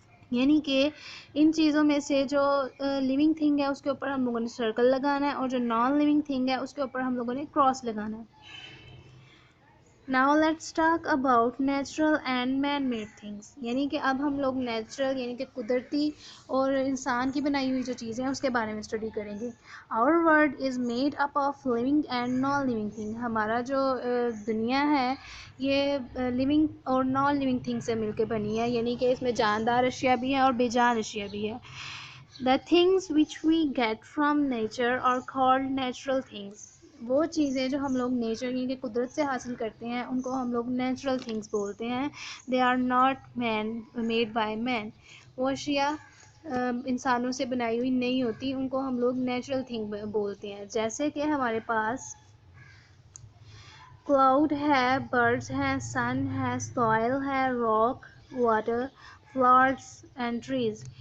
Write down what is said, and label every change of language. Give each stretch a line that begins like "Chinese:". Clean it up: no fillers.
Urdu: یعنی کہ ان چیزوں میں سے جو لیونگ تھنگ ہے اس کے اوپر ہم لوگوں نے سرکل لگانا ہے, اور جو نان لیونگ تھنگ ہے اس کے اوپر ہم لوگوں نے کراس لگانا ہے.
English: Now let's talk about natural and man-made things.
Urdu: یعنی کہ اب ہم لوگ نیچرل یعنی کہ قدرتی اور انسان کی بنائی ہوئی جو چیزیں ہیں اس کے بارے میں اسٹڈی کریں گے.
English: Our world is made up of living and non-living things.
Urdu: ہمارا جو دنیا ہے یہ living اور non-living things سے مل کے بنی ہے, یعنی کہ اس میں جاندار اشیاء بھی ہیں اور بے جان اشیاء بھی ہیں.
English: The things which we get from nature are called natural things.
Urdu: وہ چیزیں جو ہم لوگ نیچر یعنی کہ قدرت سے حاصل کرتے ہیں ان کو ہم لوگ نیچرل تھنگس بولتے ہیں.
English: They are not made by man.
Urdu: وہ اشیاء انسانوں سے بنائی ہوئی نہیں ہوتی, ان کو ہم لوگ نیچرل تھنگ بولتے ہیں. جیسے کہ ہمارے پاس کلاؤڈ ہے, برڈز ہیں, سن ہے, سوائل ہے, rock, water, flowers and trees.